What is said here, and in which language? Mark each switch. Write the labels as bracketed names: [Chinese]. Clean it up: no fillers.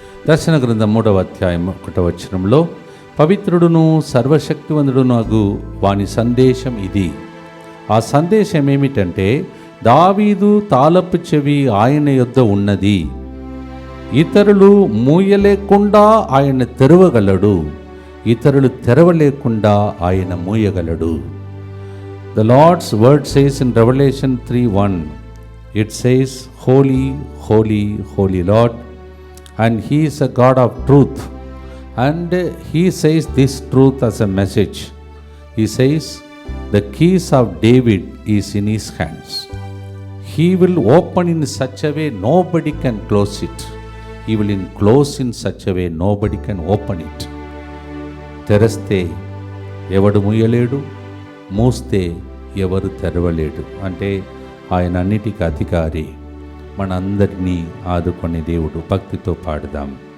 [Telugu] దర్శన గ్రంథం 3వ అధ్యాయం 1వ వచనంలో పవిత్రుడును సర్వశక్తివంతుడును అగు వాని సందేశం ఇది. ఆ సందేశం ఏమిటంటే, దావీదు తాళపు చెవి ఆయన యొద్ద ఉన్నది, ఇతరులు మూయలేకుండా ఆయన తెరవగలడు, ఇతరులు తెరవలేకుండా ఆయన మూయగలడు. [English] The Lord's word says in Revelation 3:1, it says, Holy, holy, holy Lord, and He is a God of truth. And He says this truth as a message. He says, the keys of David is in His hands. He will open in such a way nobody can close it. He will close in such a way nobody can open it. [Telugu] తెరస్తే ఎవడు మూయలేడు, మూస్తే ఎవరు తెరవలేడు. అంటే ఆయన అన్నిటికీ అధికారి, మనందరినీ ఆదుకునే దేవుడు. భక్తితో పాడుదాం.